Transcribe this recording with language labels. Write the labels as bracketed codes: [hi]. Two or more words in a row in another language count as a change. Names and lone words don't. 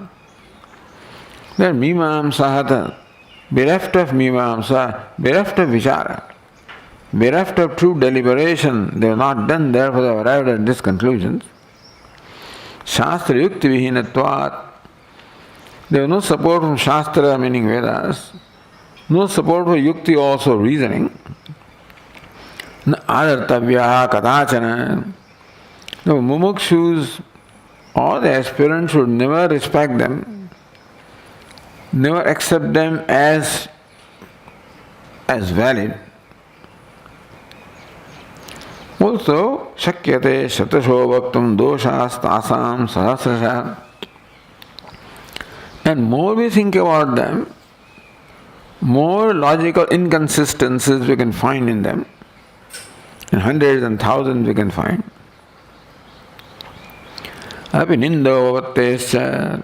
[en] They are [sa] Mimamsa Hatha, [en] bereft of Mimamsa, bereft of Vichara, bereft of true deliberation. They have not done, therefore they have arrived at these conclusions. [sa] Shastra Yukti Vihinatvat. [en] There is no support from Shastra, meaning Vedas, no support for Yukti, also reasoning. [sa] Na adartavyaha kadachana. [en] The mumukshus or the aspirants should never respect them, never accept them as valid. Also, [sa] shakyate shatasho bhaktam doshastasam sahasrasha. [en] And more we think about them, more logical inconsistencies we can find in them, and hundreds and thousands we can find. [sa] Apinindo.